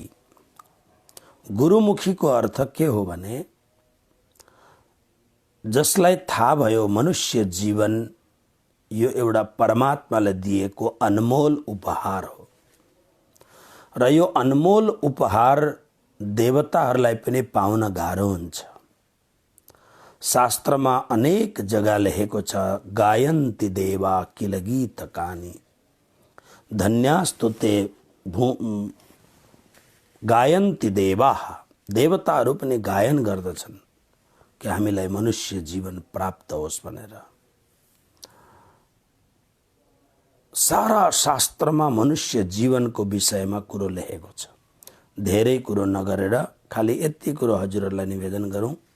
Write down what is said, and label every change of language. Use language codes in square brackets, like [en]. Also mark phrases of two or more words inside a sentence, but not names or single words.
[ne] गुरुमुखीको अर्थ के हो भने जसलाई थाहा भयो मनुष्य जीवन यो एउटा परमात्माले दिएको अनमोल उपहार हो र यो अनमोल उपहार देवताहरूलाई पनि पाउन गाह्रो हुन्छ। शास्त्रमा अनेक जगह लेखेको छ, [sa] गायन्ति देवा किल गीतकानि धन्यास्तुते गायन्ति देवा। [ne] देवताहरू पनि गायन गर्दछन् कि हामीलाई मनुष्य जीवन प्राप्त होस् भनेर। सारा शास्त्रमा मनुष्य जीवनको विषयमा कुरो लेखेको छ। धेरै कुरो नगरेर खाली यति कुरो हजुरहरूलाई निवेदन गरौँ।